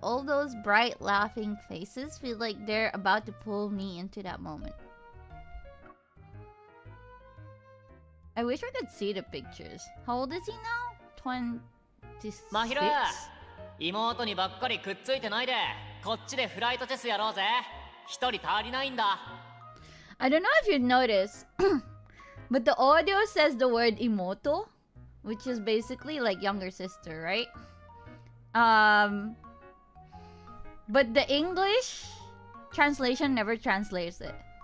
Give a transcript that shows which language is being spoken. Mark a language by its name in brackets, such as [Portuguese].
[English] All those bright, laughing faces feel like they're about to pull me into that moment. I wish I could see the pictures. How old is he now? 26? [Japanese] まひる、妹にばっかりくっついてないで、こっちでフライトチェスやろうぜ。一人足りないんだ。 [English] I don't know if you'd notice, but the audio says the word imoto, which is basically like younger sister, right? But the English translation never translates it.